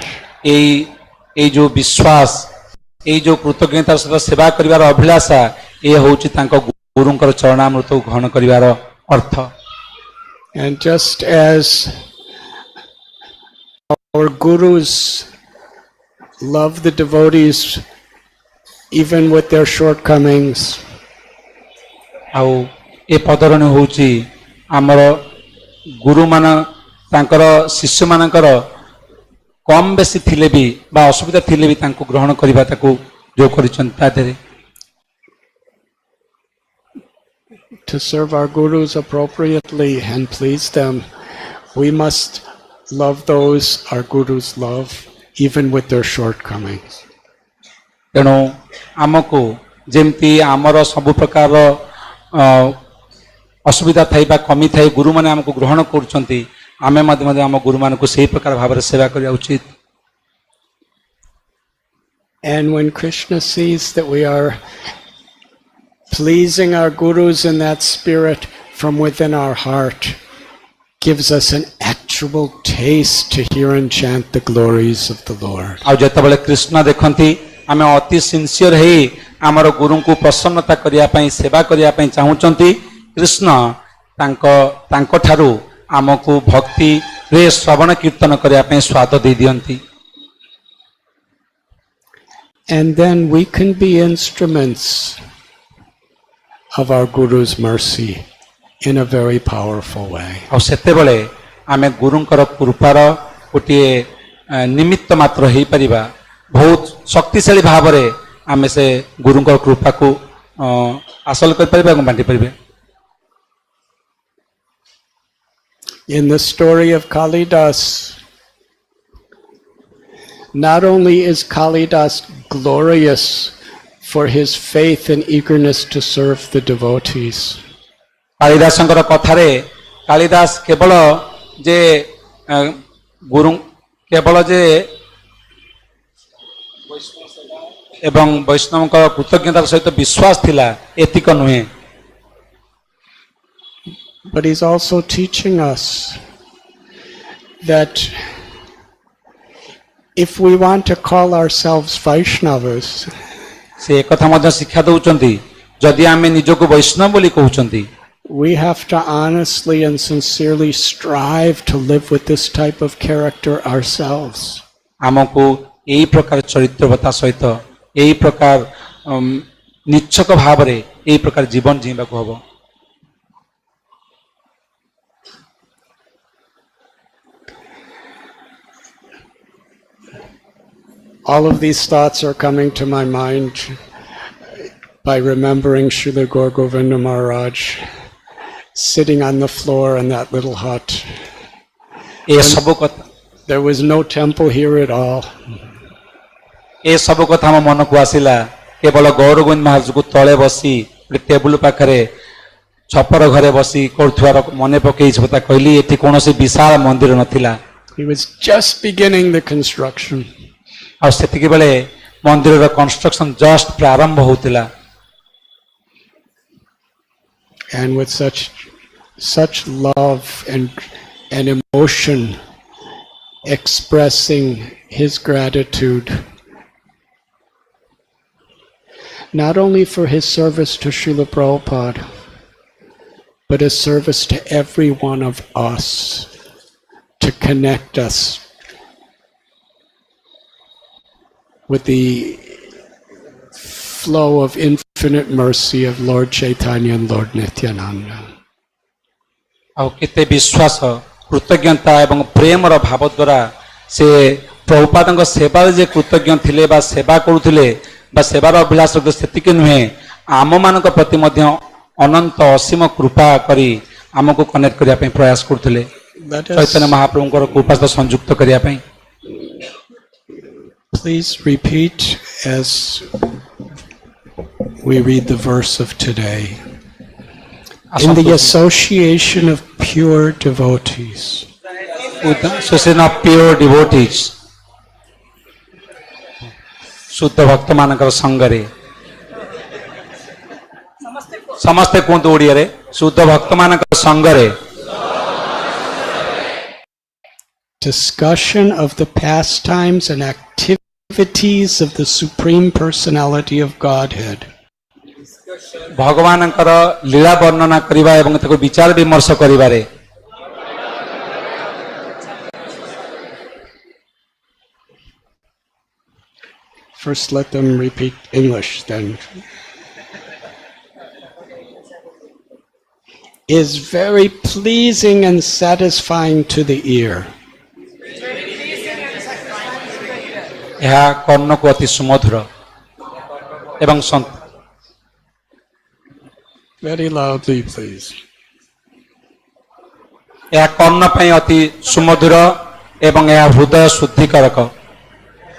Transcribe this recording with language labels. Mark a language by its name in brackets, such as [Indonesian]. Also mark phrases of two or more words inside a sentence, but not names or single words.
[Odia] ଏଇ ଯୋଉ ବିଶ୍ୱାସ, ଏଇ ଯୋଉ କୃତଜ୍ଞତାର ସହିତ ସେବା କରିବାର ଅଭିଳାଷା, ଏ ହେଉଛି ତାଙ୍କ ଗୁରୁଙ୍କର ଚରଣାମୃତକୁ ଗ୍ରହଣ କରିବାର ଅର୍ଥ। [English] And just as our gurus love the devotees even with their shortcomings, [Odia] ଆଉ ଏ ପଦରଣୀ ହେଉଛି ଆମର ଗୁରୁମାନ ତାଙ୍କର ଶିଷ୍ୟମାନଙ୍କର କମ୍ ବେଶୀ ଥିଲେ ବି ବା ଅସୁବିଧା ଥିଲେ ବି ତାଙ୍କୁ ଗ୍ରହଣ କରିବା, ତାକୁ ଯୋଉ କରିଛନ୍ତି ତା ଦେହରେ। [English] to serve our gurus appropriately and please them, we must love those our gurus love, even with their shortcomings. [Odia] ତେଣୁ ଆମକୁ ଯେମିତି ଆମର ସବୁ ପ୍ରକାର ଅସୁବିଧା ଥାଇ ବା କମି ଥାଇ ଗୁରୁମାନେ ଆମକୁ ଗ୍ରହଣ କରୁଛନ୍ତି ଆମେ ମଧ୍ୟ ଆମ ଗୁରୁମାନଙ୍କୁ ସେହି ପ୍ରକାର ଭାବରେ ସେବା କରିବା ଉଚିତ। [English] And when Krishna sees that we are pleasing our gurus in that spirit from within our heart, gives us an actual taste to hear and chant the glories of the Lord. [Odia] ଆଉ ଯେତେବେଳେ କୃଷ୍ଣ ଦେଖନ୍ତି ଆମେ ଅତି ସିନସିୟର ହେଇ ଆମର ଗୁରୁଙ୍କୁ ପ୍ରସନ୍ନତା କରିବା ପାଇଁ ସେବା କରିବା ପାଇଁ ଚାହୁଁଛନ୍ତି କୃଷ୍ଣ ତାଙ୍କ ଠାରୁ ଆମକୁ ଭକ୍ତିରେ ଶ୍ରବଣ କୀର୍ତ୍ତନ କରିବା ପାଇଁ ସ୍ୱାଦ ଦେଇ ଦିଅନ୍ତି। [English] And then we can be instruments of our Guru's mercy in a very powerful way. [Odia] ଆଉ ସେତେବେଳେ ଆମେ ଗୁରୁଙ୍କର କୃପାର ଗୋଟିଏ ନିମିତ୍ତ ମାତ୍ର ହେଇପାରିବା ବହୁତ ଶକ୍ତିଶାଳୀ ଭାବରେ ଆମେ ସେ ଗୁରୁଙ୍କ କୃପାକୁ ହାସଲ କରିପାରିବା ଏବଂ ବାଣ୍ଟି ପାରିବା। [English] In the story of Kalidas, not only is Kalidas glorious for his faith and eagerness to serve the devotees, [Odia] କାଳିଦାସଙ୍କର କଥାରେ କାଳିଦାସ କେବଳ ଯେ ଏବଂ ବୈଷ୍ଣବଙ୍କ କୃତଜ୍ଞତାର ସହିତ ବିଶ୍ୱାସ ଥିଲା ଏତିକ ନୁହେଁ, [English] but he's also teaching us that if we want to call ourselves Vaishnavas, [Odia] ସେ ଏକଥା ମଧ୍ୟ ଶିକ୍ଷା ଦେଉଛନ୍ତି ଯଦି ଆମେ ନିଜକୁ ବୈଷ୍ଣବ ବୋଲି କହୁଛନ୍ତି [English] we have to honestly and sincerely strive to live with this type of character ourselves. [Odia] ଆମକୁ ଏହି ପ୍ରକାର ଚରିତ୍ରବତା ସହିତ ଏହି ପ୍ରକାର ନିଚ୍ଛକ ଭାବରେ ଏହି ପ୍ରକାର ଜୀବନ ଜିଇବାକୁ ହେବ। [English] All of these thoughts are coming to my mind by remembering Srila Gaur Govinda Maharaj sitting on the floor in that little hut. There was no temple here at all. [Odia] ଏ ସବୁ କଥା ଆମ ମନକୁ ଆସିଲା କେବଳ ଗୌର ଗୋବିନ୍ଦ ମହାରାଜକୁ ତଳେ ବସି ଟେବୁଲ ପାଖରେ ଛପର ଘରେ ବସି କରୁଥିବାର ମନେ ପକେଇଛି କଥା କହିଲି ଏଠି କୌଣସି ବିଶାଳ ମନ୍ଦିର ନଥିଲା। [English] He was just beginning the construction. [Odia] ଆଉ ସେତିକି ବେଳେ ମନ୍ଦିରର [English] construction just [Odia] ପ୍ରାରମ୍ଭ ହେଉଥିଲା। [English] And with such love and emotion expressing his gratitude not only for his service to Srila Prabhupada but his service to every one of us to connect us with the flow of infinite mercy of Lord Chaitanya and Lord Nityananda. [Odia] ଆଉ କେତେ ବିଶ୍ୱାସ କୃତଜ୍ଞତା ଏବଂ ପ୍ରେମର ଭାବ ଦ୍ୱାରା ସେ ପ୍ରଭୁପାଦଙ୍କ ସେବାରେ ଯେ କୃତଜ୍ଞ ଥିଲେ ବା ସେବା କରୁଥିଲେ ବା ସେବାର ଅଭିଳାଷ ସେତିକି ନୁହେଁ ଆମମାନଙ୍କ ପ୍ରତି ମଧ୍ୟ ଅନନ୍ତ ଅସୀମ କୃପା କରି ଆମକୁ କନେକ୍ଟ କରିବା ପାଇଁ ପ୍ରୟାସ କରୁଥିଲେ ଚୈତନ୍ୟ ମହାପ୍ରଭୁଙ୍କର କୃପା ସହିତ ସଂଯୁକ୍ତ କରିବା ପାଇଁ। [English] Please repeat as we read the verse of today. In the association of pure devotees. Association of pure devotees. [Odia] ଶୁଦ୍ଧ ଭକ୍ତ ମାନଙ୍କର ସଙ୍ଗରେ ସମସ୍ତେ କହନ୍ତୁ ଓଡ଼ିଆ ରେ ଶୁଦ୍ଧ ଭକ୍ତ ମାନଙ୍କର ସଙ୍ଗରେ [English] discussion of the pastimes and activities of the Supreme Personality of Godhead. [Odia] ଭଗବାନଙ୍କର ଲୀଳା ବର୍ଣ୍ଣନା କରିବା ଏବଂ ତାକୁ ବିଚାର ବିମର୍ଶ କରିବାରେ [English] First let them repeat English then. Is very pleasing and satisfying to the ear. [Odia] ଏହା କର୍ଣ୍ଣକୁ ଅତି ସୁମଧୁର ଏବଂ [English] Very loudly, please. [Odia] ଏହା କର୍ଣ୍ଣ ପାଇଁ ଅତି ସୁମଧୁର ଏବଂ ଏହା ହୃଦୟ ଶୁଦ୍ଧିକାରକ।